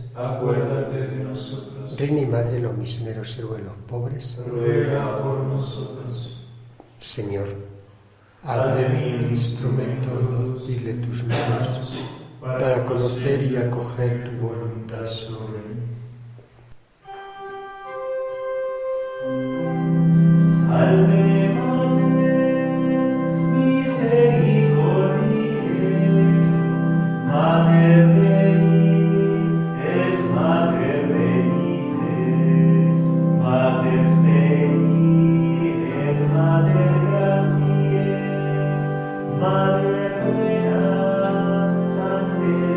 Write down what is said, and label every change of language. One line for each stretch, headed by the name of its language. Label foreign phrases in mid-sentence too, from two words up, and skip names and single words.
Spanish: Acuérdate de nosotros. Reina y Madre de los misioneros, siervo de los pobres, Ruega por nosotros. Señor, haz de mí un instrumento dócil de tus manos, para conocer y acoger tu voluntad sobre mí.
Latin: Salve Mater, misericordiae, Mater Dei et Mater Venite, Mater Dei et Mater Gratiae, Mater Plena, Sancte